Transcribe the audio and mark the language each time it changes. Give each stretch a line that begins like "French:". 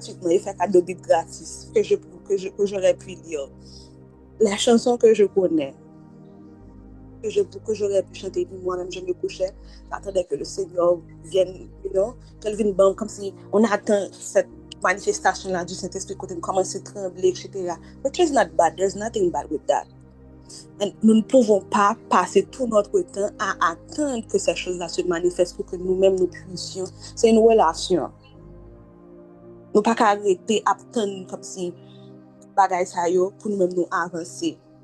French: Il fait cadeau de gratis que j'aurais pu lire. Les chansons que je connais, que j'aurais pu chanter, puis moi-même je me couchais, j'attendais que le Seigneur vienne,
English: you know,
French: qu'elle vienne bon, comme si on attend cette manifestation-là du Saint-Esprit quand on commence à trembler, etc.
English: Which is not bad, there's nothing bad with that.
French: Et nous ne pouvons pas passer tout notre temps à attendre que ces choses-là se manifestent pour que nous-mêmes nous puissions. C'est une relation. Nous ne pouvons pas arrêter à attendre comme si bagaille ça yo pour nous-mêmes nous avancer.